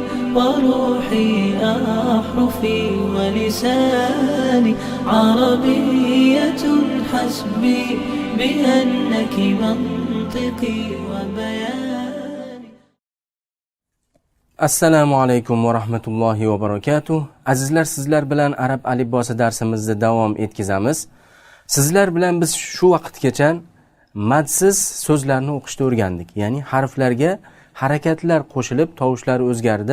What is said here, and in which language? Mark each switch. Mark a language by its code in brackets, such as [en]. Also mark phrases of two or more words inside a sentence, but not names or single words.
[ar] وروحي أحرفي ولساني عربية حسبي بأنك منطقي وبياني. السلام عليكم ورحمة الله وبركاته. [uz] Azizlar, sizlar bilan arab alifbosi darsimizni davom etkazamiz. Sizlar bilan biz shu vaqtgacha madsiz so'zlarni o'qishni o'rgandik. Ya'ni harflarga harakatlar qo'shilib tovushlar o'zgardi.